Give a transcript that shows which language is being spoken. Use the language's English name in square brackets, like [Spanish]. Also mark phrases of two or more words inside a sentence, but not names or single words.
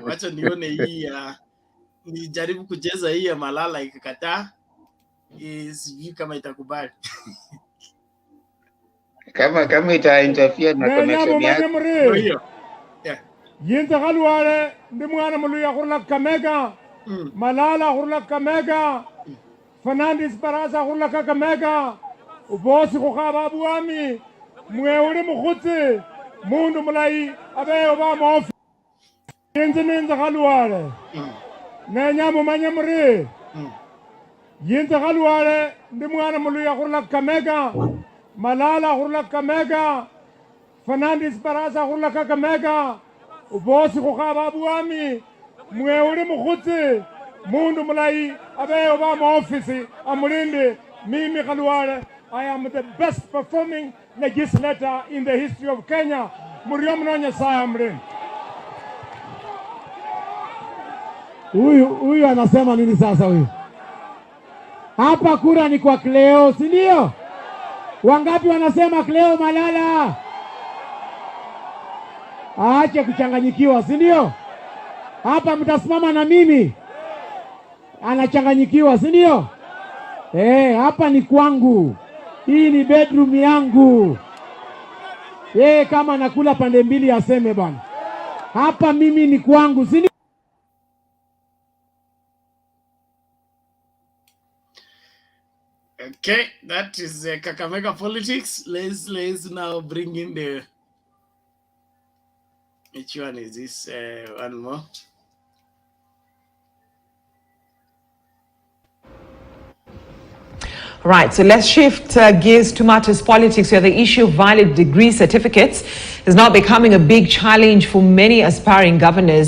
[Swahili] Wacha nione hii nijaribu kucheza hii ya Malala, ikikataa sijui kama itakubali. Kama ita interfere na connection yako. Hiyo. [Luyia] Yinta Halware, ndi mwana muluya hurla Kakamega, Malala hurla Kakamega, Fernandez Barasa hurla Kakamega, ubosi kukhaba abuami, mweuri mukhuti, mundu mulai, abe oba mofi. Yinta Halware, nenya mumanya muri. Yinta Halware, ndi mwana muluya hurla Kakamega, Malala hurla Kakamega, Fernandez Barasa hurla Kakamega, ubosi kukhaba abuami, mweuri mukhuti, mundu mulai, abe oba maofisi, amulinde, mimi Khalwale. [English] I am the best performing legislator in the history of Kenya. [Swahili] Muriomno Nyasaye amlinde. Huyu anasema nini sasa huyu? Hapa kura ni kwa Cleo, si ndio? Wangapi wanasema Cleo Malala aache kuchanganyikiwa, si ndio? Hapa mtasimama na mimi, anachanganyikiwa, si ndio? Hapa ni kwangu, hii ni bedroom yangu. Kama nakula pande mbili aseme bwana, hapa mimi ni kwangu, si ndio? [English] Okay, that is Kakamega politics. Let's now bring in the. Which one is this? One more. Right, so let's shift gears to matters politics, where the issue of valid degree certificates is now becoming a big challenge for many aspiring governors.